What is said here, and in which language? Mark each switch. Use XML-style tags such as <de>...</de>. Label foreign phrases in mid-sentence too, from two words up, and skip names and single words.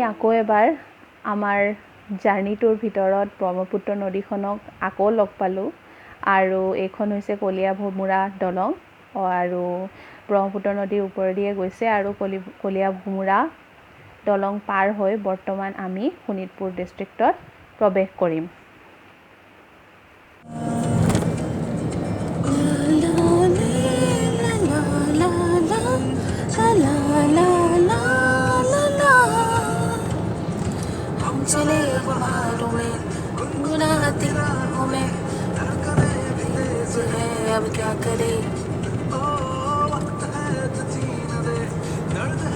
<as>আকৌ এবাৰ আমাৰ জাৰ্ণিটোৰ ভিতৰত ব্ৰহ্মপুত্ৰ নদীখনক আকৌ লগ পালোঁ। আৰু এইখন হৈছে কলীয়াভোমোৰা দলং, আৰু ব্ৰহ্মপুত্ৰ নদীৰ ওপৰেদিয়ে গৈছে। আৰু কলীয়াভোমোৰা দলং পাৰ হৈ বৰ্তমান আমি শোণিতপুৰ ডিষ্ট্ৰিক্টত প্ৰৱেশ কৰিম।</as> <hi>चले बालों में गुनगुनाती हूँ मैं, अब क्या करे।</hi>